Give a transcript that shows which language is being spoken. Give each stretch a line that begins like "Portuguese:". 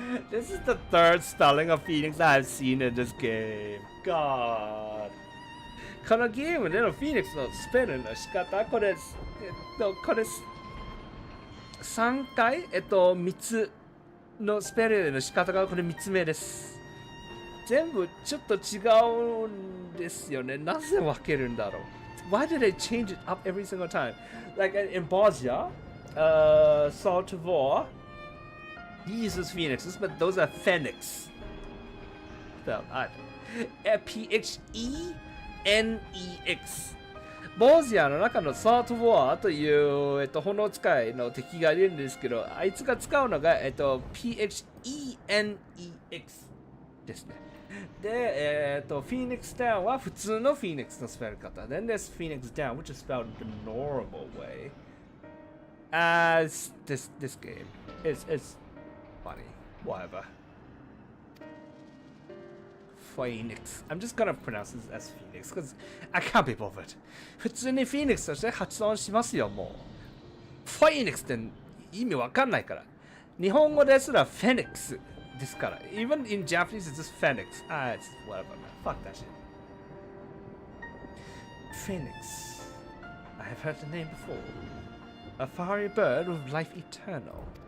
English: This is the third spelling of Phoenix I've seen in this game. God.
Japanese: このゲームでの Phoenix のスペルの仕方、これ3回、3つのスペルの仕方がこれ3つ目です。全部ちょっと違うんですよね。なぜ分けるんだろう。
English: Why did they change it up every single time? Like in Bosnia, Saltivore, he uses phoenixes, but those are phoenix. Spelled P-H-E-N-E-X.
Japanese: ボージアの中のサートウォアという、炎使いの敵がいるんですけど、あいつが使うのが、P-H-E-N-E-X ですね。で、フィーニックスダウンは普通のフィーニックスのスペル方。
English: Then there's Phoenix Down, which is spelled the normal way. As this game. It's funny. Whatever. Phoenix. I'm just gonna pronounce this as Phoenix because I can't be bothered.
Japanese: 普通に Phoenix として発音しますよ、もう。 Phoenix って意味わかんないから。日本語ですら Phoenix ですから。
English: Even in Japanese, it's just Phoenix. Ah, it's whatever, man. Fuck that shit. Phoenix. I have heard the name before. A fiery bird with life eternal.